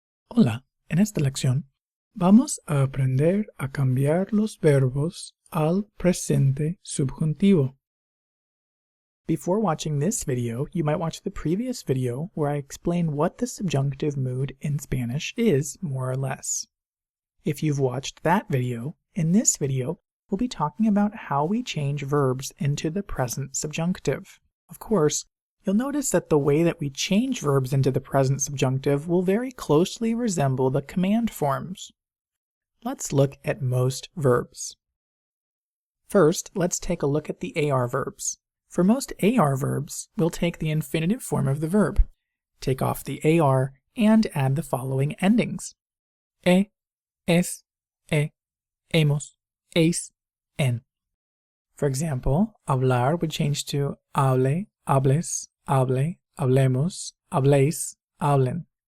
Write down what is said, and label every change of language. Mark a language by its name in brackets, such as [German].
[Spanish] Hola, en esta lección vamos a aprender a cambiar los verbos al presente subjuntivo. [English] Before watching this video, you might watch the previous video where I explain what the subjunctive mood in Spanish is, more or less. If you've watched that video, in this video we'll be talking about how we change verbs into the present subjunctive. Of course, you'll notice that the way that we change verbs into the present subjunctive will very closely resemble the command forms. Let's look at most verbs. First, let's take a look at the AR verbs. For most AR verbs, we'll take the infinitive form of the verb, take off the AR, and add the following endings: es, hemos, eis, en. For example, hablar would change to hable, hables, hable, hablemos, habléis, hablen.